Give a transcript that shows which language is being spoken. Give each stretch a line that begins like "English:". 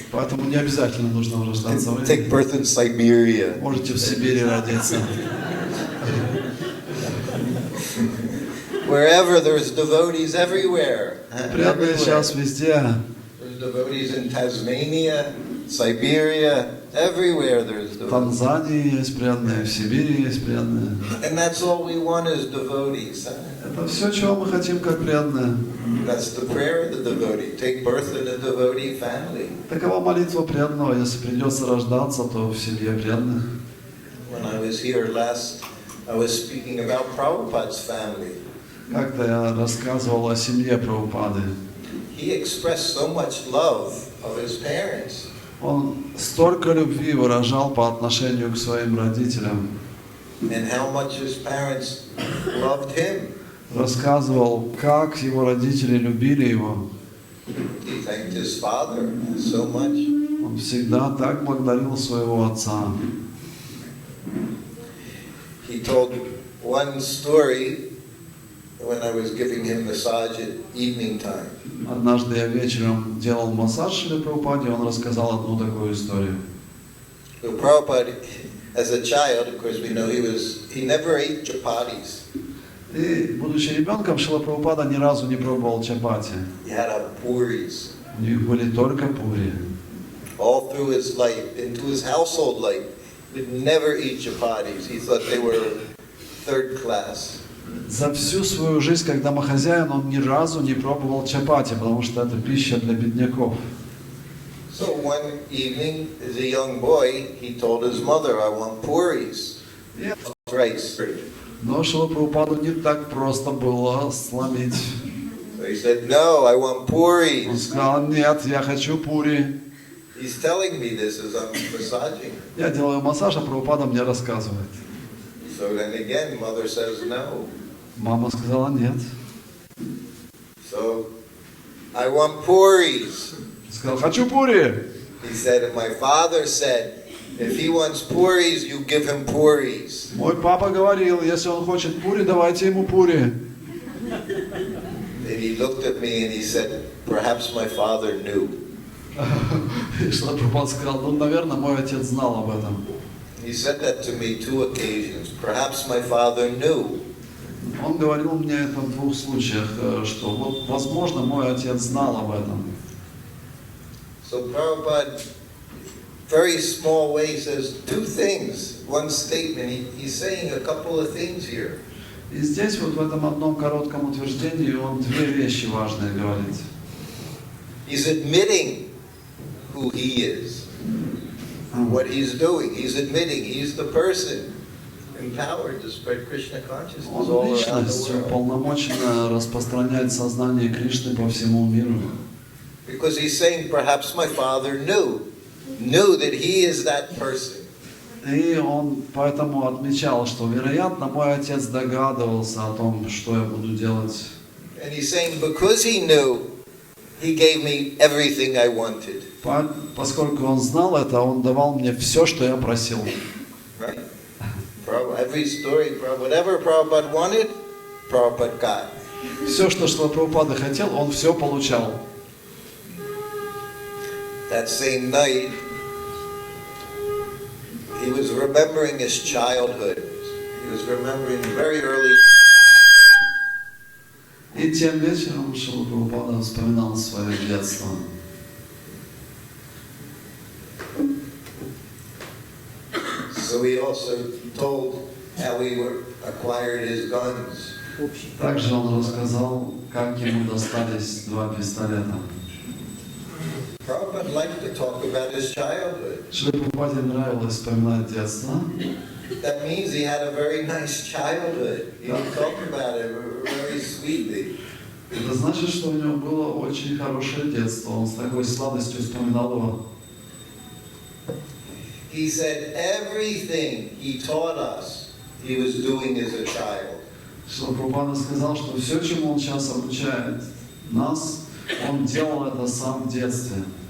Russian: Поэтому не обязательно нужно рождаться в
English: Take
Russian: Индии.
English: birth in Siberia.
Russian: Можете в Сибири родиться.
English: Wherever there's devotees everywhere.
Russian: Преданные сейчас везде.
English: There's devotees in Tasmania, Siberia, everywhere there's
Russian: В
English: devotees.
Russian: Танзании есть преданные, в Сибири есть преданные.
English: And that's all we want is devotees.
Russian: Это все, чего мы хотим, как преданные.
English: That's the prayer of the devotee. Take birth in a devotee family.
Russian: Такова молитва преданного. Если придется рождаться, то в семье преданных.
English: When I was here last, I was speaking about Prabhupada's family.
Russian: Как-то я рассказывал о семье Прабхупады.
English: He expressed so much love of his parents.
Russian: Он столько любви выражал по отношению к своим родителям.
English: And how much his parents loved him.
Russian: Рассказывал, как его родители любили его.
English: He thanked his father so much.
Russian: Он всегда так благодарил своего отца.
English: He told one story when I was giving him massage at evening time.
Russian: Однажды я вечером делал массаж Шриле Прабхупаде, он рассказал одну такую историю.
English: So Prabhupada, as a child, of course, we know he never ate chapatis.
Russian: И, будучи ребенком, Шрила Прабхупада ни разу не пробовал чапати.
English: He had puris.
Russian: У них были только пури.
English: All through his life, into his household life, he'd never eat chapatis. He thought they were third class.
Russian: За всю свою жизнь, как домохозяин, он ни разу не пробовал чапати, потому что это пища для бедняков.
English: So one evening, as a young boy, he told his mother, "I want puris." Rice.
Russian: Но Шрила Прабхупаду не так просто было сломить.
English: So he said, "No, I want
Russian: Он
English: puris."
Russian: сказал, нет, я хочу пури.
English: He's telling me this as I'm massaging.
Russian: Я делаю массаж, а Прабхупада мне рассказывает.
English: So then again, mother says no.
Russian: Мама сказала нет.
English: So, I want puris.
Russian: Сказал, хочу пури.
English: He said, and my father said, if he wants puris, you give him puris.
Russian: Мой папа говорил, если он хочет пури, давайте ему пури.
English: And he looked at me and he said, perhaps my father knew.
Russian: И Шрила Прабхупада сказал, ну, наверное, мой отец знал об этом.
English: He said that to me 2 occasions. Perhaps my father knew.
Russian: Он говорил мне это в 2 случаях, что вот, возможно, мой отец знал об этом.
English: So Prabhupada, very small way, says 2 things. One statement. He's saying a couple of things here.
Russian: И здесь вот в этом одном коротком утверждении он 2 вещи важные говорит.
English: He's admitting who he is, what he's doing. He's admitting he's the person empowered to spread Krishna consciousness
Russian: Он
English: all around
Russian: личность,
English: the world.
Russian: уполномочена распространять сознание Кришны по всему миру.
English: Because he's saying, perhaps my father knew that he is that person.
Russian: И он поэтому отмечал, что, вероятно, мой отец догадывался о том, что я буду делать.
English: And he's saying, because he knew, he gave me everything I wanted.
Russian: Поскольку он знал это, он давал мне все, что я просил.
English: Right? Every story, whatever Prabhupada wanted, Prabhupada got.
Russian: Все, что Шрила Прабхупада хотел, он все получал.
English: That same night, he was remembering his childhood. He was remembering very early.
Russian: И тем вечером Шрила Прабхупада вспоминал свое детство.
English: So he also told how he acquired his guns.
Russian: Также он рассказал, как ему достались 2 пистолета.
English: Prabhupada liked to talk about his childhood.
Russian: Шриле Прабхупаде нравилось вспоминать детство.
English: That means he had a very nice childhood. He would talk about it very sweetly.
Russian: Это значит, что у него было очень хорошее детство. Он с такой сладостью вспоминал его.
English: He said everything he taught us, he was doing as a child.
Russian: Шрила Прабхупада сказал, что все, чему он сейчас обучает нас, он делал это сам в детстве.